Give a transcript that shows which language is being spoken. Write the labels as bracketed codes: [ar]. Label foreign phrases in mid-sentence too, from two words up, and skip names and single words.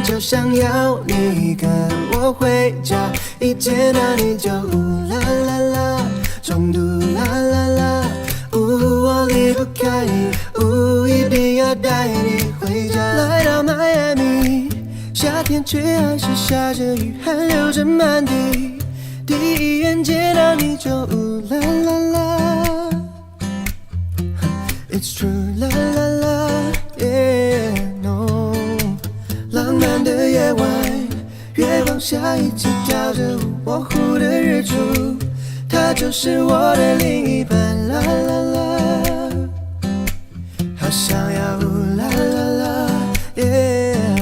[zh] 就想要你跟我回家，一见到你就呜啦啦啦，中毒啦啦啦，我离不开你，一定要带你回家。来到迈阿密，夏天却还是下着雨，汗流着满地，第一眼见到你就呜啦啦啦。 [en] It's true, la la la, yeah, no。 [zh] 浪漫的夜晚，月光下一起跳着舞，模糊的日出，他就是我的另一半，啦啦啦。好想要呜啦啦啦， yeah。